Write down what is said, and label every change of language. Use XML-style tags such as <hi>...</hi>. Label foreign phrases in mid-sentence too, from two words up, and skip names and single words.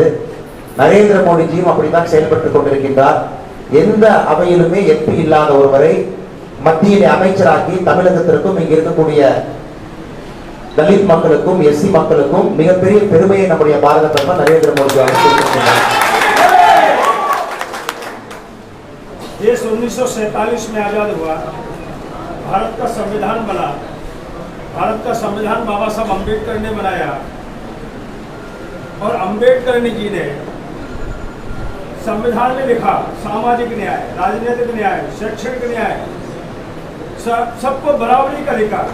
<ta>நரேந்திர மோடிஜியும் அப்படித்தான் செயல்பட்டுக் கொண்டிருக்கின்றார். எந்த அவையிலுமே எம்பி இல்லாத ஒருவரை மத்தியிலே அமைச்சராக்கி தமிழகத்திற்கும் இங்க இருக்கக்கூடிய தலித் மக்களுக்கும் எஸ்சி மக்களுக்கும் மிகப்பெரிய பெருமையை நம்முடைய பாரத பிரதமர் நரேந்திர மோடி அவர்கள்.</ta> <hi>देश 1947 में आजाद हुआ, भारत का संविधान बना. भारत का संविधान बाबा साहब अम्बेडकर ने बनाया और अम्बेडकर जी ने संविधान में लिखा सामाजिक न्याय, राजनीतिक न्याय, शैक्षणिक न्याय, सबको बराबरी का अधिकार.</hi>